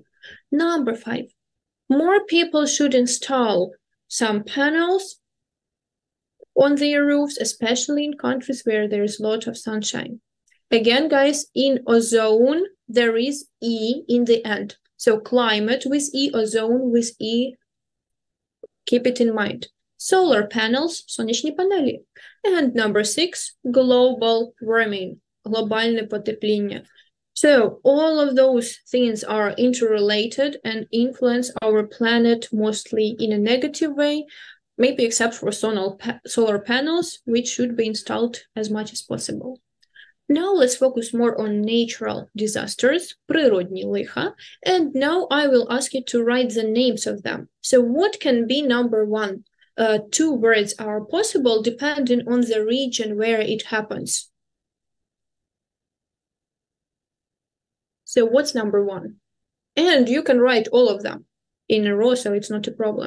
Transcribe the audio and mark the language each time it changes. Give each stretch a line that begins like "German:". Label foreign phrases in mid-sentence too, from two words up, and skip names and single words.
English: Number 5, more people should install some panels on their roofs, especially in countries where there is a lot of sunshine. Again, guys, in ozone, there is E in the end. So climate with E, ozone with E, keep it in mind. Solar panels,
Ukrainian: сонячні панелі.
English: And number 6, global warming,
Ukrainian: глобальне потепління.
English: So all of those things are interrelated and influence our planet mostly in a negative way, maybe except for solar panels, which should be installed as much as possible. Now let's focus more on natural disasters,
Ukrainian: природні лиха,
English: and now I will ask you to write the names of them. So what can be number 1? 2 words are possible depending on the region where it happens. So what's number 1? And you can write all of them in a row, so it's not a problem.